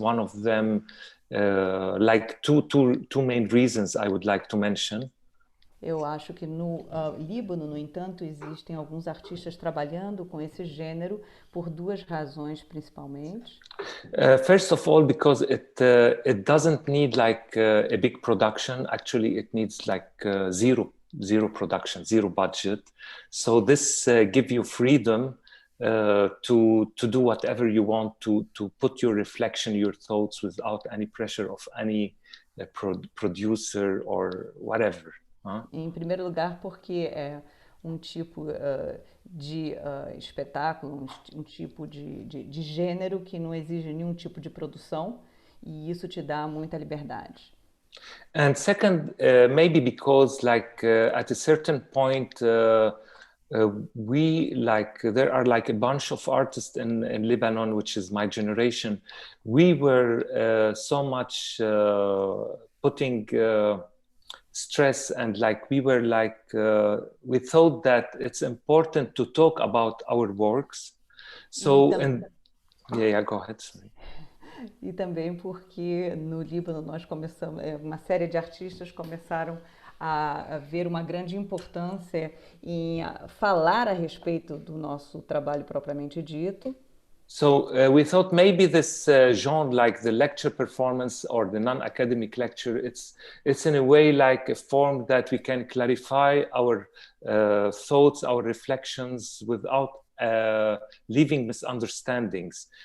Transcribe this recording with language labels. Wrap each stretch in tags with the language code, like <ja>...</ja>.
<en>One of them, like two main reasons I would like to mention.</en> <pt>Eu acho que no Líbano, no entanto, existem alguns artistas trabalhando com esse gênero por duas razões principalmente.</pt> <en>First of all, because it doesn't need like a big production. Actually, it needs like zero production, zero budget. So this gives you freedom to do whatever you want, to put your reflection, your thoughts without any pressure of any producer or whatever.</en> <pt>Em primeiro lugar, porque é um tipo de espetáculo, um tipo de gênero que não exige nenhum tipo de produção e isso te dá muita liberdade.</pt> <en>And second, maybe because like at a certain point, there are like a bunch of artists in Lebanon, which is my generation. We were so much putting stress, and like we were like we thought that it's important to talk about our works. So yeah, go ahead. Sorry.</en> <pt>E também porque no Líbano nós começamos, uma série de artistas começaram a ver uma grande importância em falar a respeito do nosso trabalho propriamente dito.</pt> <en>So we thought maybe this genre, like the lecture performance or the non-academic lecture, it's in a way like a form that we can clarify our thoughts, our reflections without leaving misunderstandings.</en>